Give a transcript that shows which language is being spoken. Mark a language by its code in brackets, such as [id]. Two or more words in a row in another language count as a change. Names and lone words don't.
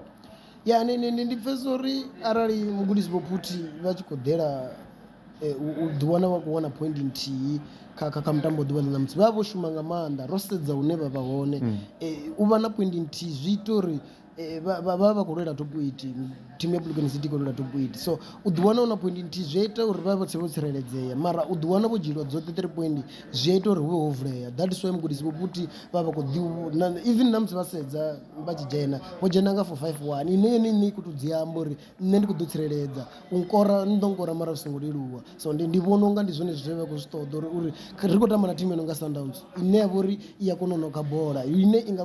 [ve] Ya ndi pfesa uri arali mugudisi Vho Phuthi vha tshi khou ḓela u ḓiwana vha khou wana point nthihi kha mutambo ḓuvha ḽa ṋamusi vha vha vho shuma nga maanḓa ro sedza hune vha vha hone u vha na point nthihi zwi ita uri vha khou lwela top 8 thimu ya Polokwane City khou lwela top 8 so u ḓiwana u na point nthihi zwi ita uri vha vhe vho tsireledzea mara u ḓiwana vho dzhielwa dzoṱhe 3 point zwi ita uri hu vhe ho vulea [en] that is why [ve] mugudisi Vho Phuthi vha vha khou even na musi vha sedza vha tshi dzhena vho dzhena nga 4-5-1 ine yone i khou tou dzi amba uri nṋe ndi khou ḓo tsireledza u nkora ni ḓo nkora mara zwi songo leluwa so ndi vhona unga ndi zwone zwine vha khou zwi ṱoḓa uri ri khou tamba na thimu yo no nga Sundowns ine ya vha uri i a kona u nokha bola ine i nga